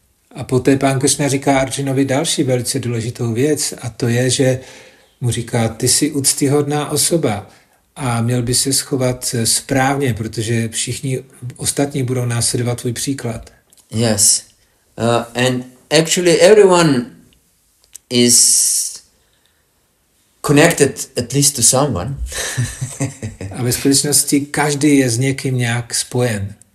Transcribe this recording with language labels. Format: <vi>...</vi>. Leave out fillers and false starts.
<cs>A poté pán Krišna říká Arjunovi další velice důležitou věc a to je, že mu říká, ty jsi úctyhodná osoba a měl by se schovat správně, protože všichni ostatní budou následovat tvůj příklad.</cs> <en>Yes. And actually everyone is connected at least to someone.</en> <cs>A ve skutečnosti každý je s někým nějak spojen.</cs>